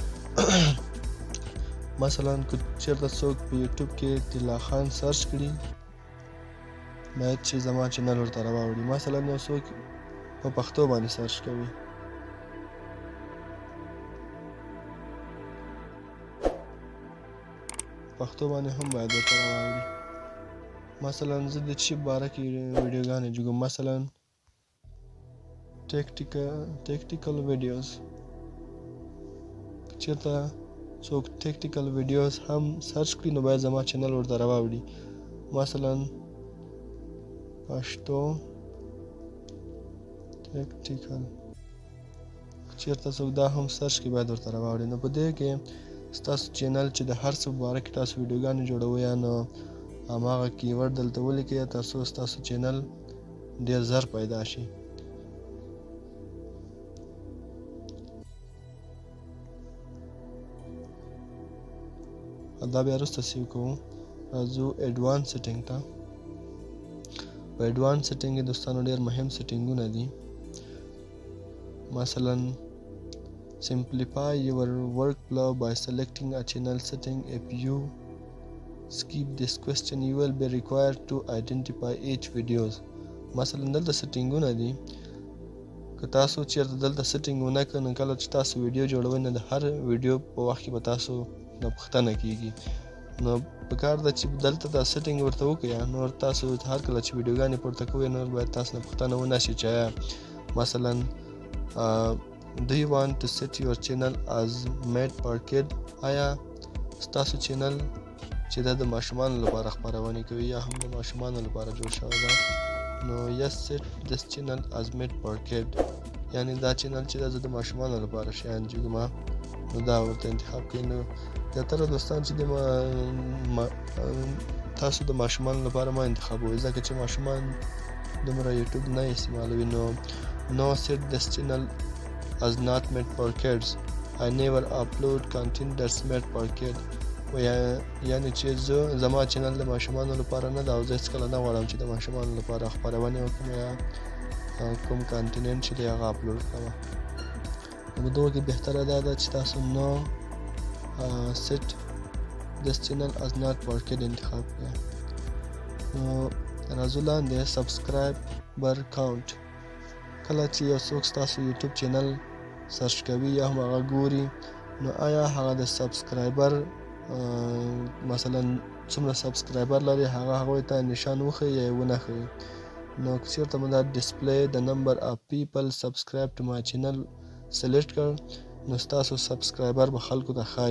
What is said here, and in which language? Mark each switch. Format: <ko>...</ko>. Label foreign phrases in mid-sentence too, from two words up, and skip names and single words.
<ps>مثلا که چېرته څوک په یوټیوب کې طلا خان سرچ کړي باید چې زما چینل ورته راوړي مثلا یو څوک په پښتو باندې سرچ کوي پښتو باندې هم باید ورته راوړي مثلا زه د چی باره کې ویډیوګانې جوړوم مثلا</ps> <en>tactical videos</en> <ps>چېرته څوک</ps> <en>tactical videos</en> <ps>هم سرچ کړي نو باید زما چینل ورته راوړي مثلا پښتو tactical چېرته څوک دا هم سرچ کړي باید ورته راوړي نو په دې کې ستاسو چینل چې د هر څه په باره کې تاسو ویډیوګانې جوړوئ نو هماغه کیورډ دلته ولیکئ تر څو ستاسو چینل ډېر زر پیدا شي دا بیا وروسته سیو کوو راځو</ps> <en>advance setting</en> <ps>ته په</ps> <en>advance setting</en> <ps>کې دوستانو ډېر مهم سیټینګونه دي مثلا</ps> <en>simplify your workflow by selecting a channel setting if you skip this question you will be required to identify each videos</en> <ps>مثلا دلته سیټینګونه دي که تاسو چېرته دلته سیټینګ ونه کړئ نو کله چې تاسو ویډیو جوړوئ نو د هر ویډیو په وخت کې به تاسو نه پوښتنه کیږي نو پکار ده چې دلته دا سیټینګ ورته وکړئ نور تاسو هر کله چې ویډیوګانې پورته کوئ نور باید تاسو نه پوښتنه ونه شي چې مثلا</ps> <en>do you want to set your channel as made for kid</en> <ps>آیا ستاسو چینل چې دا د ماشومانو لپاره خپرونې کوي یا هم د ماشومانو لپاره جوړ شوی ده نو</ps> <en>yes set this channel as made for kid</en> <ps>یعنی دا چینل چې دا د ماشومانو لپاره شیان جوړوم نو دا ورته انتخاب کړئ نو زیاتره دوستان چې تاسو د ماشومانو لپاره ما انتخابوئ ځکه چې ماشومان دومره یوټیوب نه استعمالوي نو</ps> <en>no set this channel as not made for kids I never upload content that's made for kids</en> <ps>یعنی چې زما چینل د ماشومانو لپاره نه ده او زه هېڅکله نه غواړم چې د ماشومانو لپاره خپرونې وکړم یا کوم کانټینټ چې دی هغه اپلوډ کړم نو په دغه کې بهتره دا ده چې تاسو نو</ps> <en>set this channel as not for kids</en> <ps>انتخاب کړئ نو راځو لاندې</ps> <en>subscriber count</en> <ps>کله چې یو څوک ستاسو یوټیوب چینل سرچ کوي یا هم هغه ګوري نو آیا هغه د سبسکرایبر مثلا څومره سبسکرایبر لري هغوی ته نشان وښیي یا یې ونه ښیي نو که چېرته مو دا</ps> <en>display the number of people subscribe to my channel</en> <ps>سلیکټ کړ نو ستاسو سبسکرایبر به خلکو ته ښایي.</ps>